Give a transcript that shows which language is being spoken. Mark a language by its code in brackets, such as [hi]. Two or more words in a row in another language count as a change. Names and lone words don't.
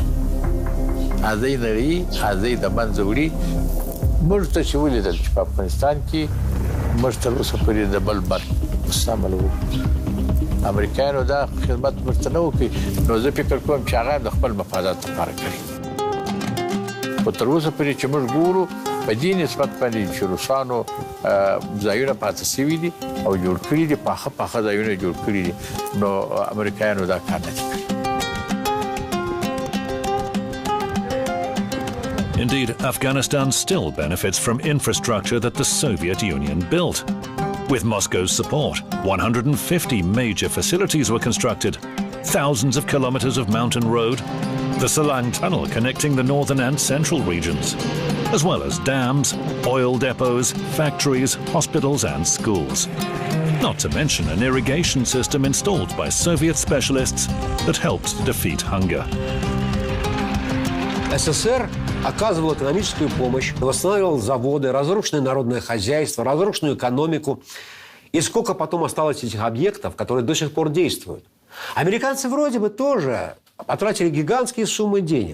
[ps] ازای د منځوري موږ ته چې ولیدل چې په افغانستان کې موږ تر اوسه پورې د بل مستعمل وو امریکایانو دا خدمت مرتنه وکړي نو زه فکر کوم چې هغه د خپل مفادات لپاره کوي په تر اوسه پورې چې موږ ګورو په دې نسبت باندې چې روسانو ځایونه پاتې شوي دي او جوړ کړي دي پاخه ځایونه جوړ کړي دي نو امریکایانو دا کار نه کوي. [en] Indeed, Afghanistan still benefits from infrastructure that the Soviet Union built. With Moscow's support, 150 major facilities were constructed, thousands of kilometers of mountain road, the Salang Tunnel connecting the northern and central regions, as well as dams, oil depots, factories, hospitals and schools. Not to mention an irrigation system installed by Soviet specialists that helped defeat hunger. [ru] СССР оказывал экономическую помощь, восстанавливал заводы, разрушенное народное хозяйство, разрушенную экономику. И сколько потом осталось этих объектов, которые до сих пор действуют. Американцы вроде бы тоже потратили гигантские суммы денег.